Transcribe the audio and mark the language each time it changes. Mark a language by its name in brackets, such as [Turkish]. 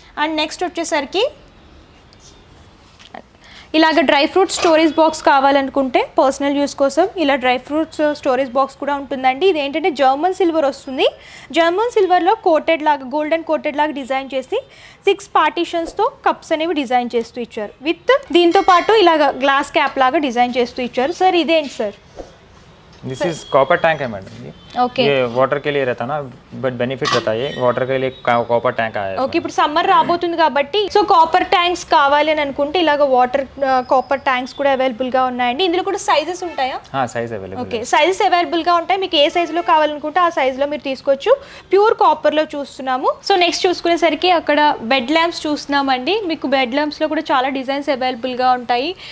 [Telugu] And next వచ్చేసరికి ఇలాగ dry fruits storage box కావాలనుకుంటే పర్సనల్ యూస్ కోసం ఇలా డ్రై ఫ్రూట్స్ స్టోరేజ్ బాక్స్ కూడా ఉంటుందండి. ఇది ఏంటంటే జర్మన్ సిల్వర్ వస్తుంది. జర్మన్ సిల్వర్లో కోటెడ్ లాగా గోల్డెన్ కోటెడ్ లాగా డిజైన్ చేసి 6 పార్టీషన్స్తో కప్స్ అనేవి డిజైన్ చేస్తూ ఇచ్చారు. విత్ దీంతో పాటు ఇలాగ గ్లాస్ క్యాప్ లాగా డిజైన్ చేస్తూ ఇచ్చారు. సార్ ఇదేంటి sir? [English] this is copper tank [Hindi] है मैडम जी. [English] okay [Hindi] ये वाटर के लिए रहता ना, बट बेनिफिट रहता है. वाटर के लिए कॉपर टैंक आया है. [Telugu] ఓకే ఇప్పుడు సమ్మర్ రాబోతుంది కాబట్టి సో కాపర్ ట్యాంక్స్ కావాలి అని అనుకుంటే ఇలాగ వాటర్ కాపర్ ట్యాంక్స్ కూడా అవైలబుల్ గా ఉన్నాయండి. ఇందులో కూడా సైజెస్ ఉంటాయా? Size available. Okay sizes available గా ఉంటాయి. మీకు ఏ సైజ్ లో కావాలనుకుంటే ఆ సైజ్ లో మీరు తీసుకోవచ్చు. ప్యూర్ కాపర్ లో చూస్తున్నాము. సో నెక్స్ట్ చూసుకునేసరికి అక్కడ బెడ్ ల్యాంప్స్ చూస్తున్నామండి. మీకు బెడ్ ల్యాంప్స్ లో కూడా చాలా డిజైన్స్ అవైలబుల్ గా ఉంటాయి.